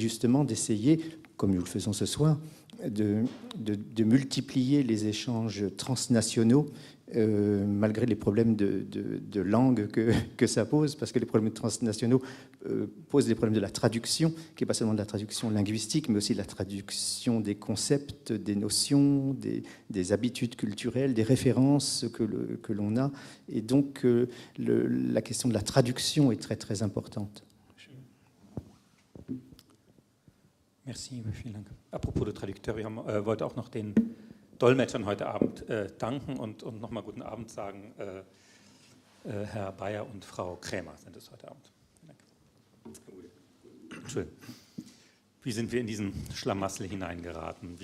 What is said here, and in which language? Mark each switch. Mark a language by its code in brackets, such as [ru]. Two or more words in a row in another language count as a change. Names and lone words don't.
[fr] justement d'essayer, comme nous le faisons ce soir, de multiplier les échanges transnationaux malgré les problèmes de langue que ça pose, parce que les problèmes transnationaux posent des problèmes de la traduction, qui n'est pas seulement de la traduction linguistique, mais aussi de la traduction des concepts, des notions, des habitudes culturelles, des références que l'on a. Et donc, la question de la traduction est très, très importante. Merci, [de] vielen Dank. [fr] Apropos de Traducteur, [de] wir wollte auch noch den Dolmetschern heute Abend danken und nochmal guten Abend sagen. Herr Bayer und Frau Krämer sind es heute Abend. Entschuldigung. Wie sind wir in diesen Schlamassel hineingeraten?